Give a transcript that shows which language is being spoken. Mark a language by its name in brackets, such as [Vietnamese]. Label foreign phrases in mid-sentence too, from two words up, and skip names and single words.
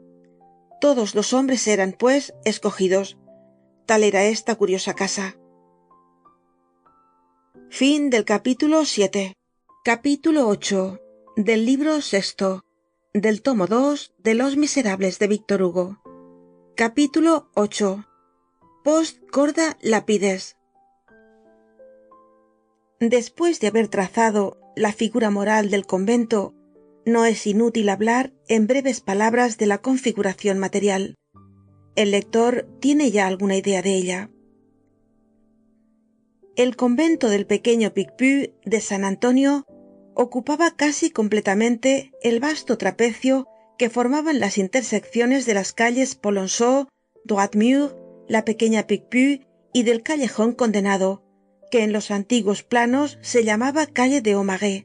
[Spanish] Todos los hombres eran, pues, escogidos. Tal era esta curiosa casa. Fin del capítulo 7. Capítulo 8. Del libro 6. Del tomo 2 de Los Miserables de Víctor Hugo. Capítulo 8. [Latin] Post corda lapides. [Spanish] Después de haber trazado la figura moral del convento, no es inútil hablar en breves palabras de la configuración material. El lector tiene ya alguna idea de ella. El convento del pequeño Picpus de San Antonio ocupaba casi completamente el vasto trapecio que formaban las intersecciones de las calles Polonceau, Droit-Mur, la pequeña Picpus y del callejón Condenado, que en los antiguos planos se llamaba calle de Aumarais.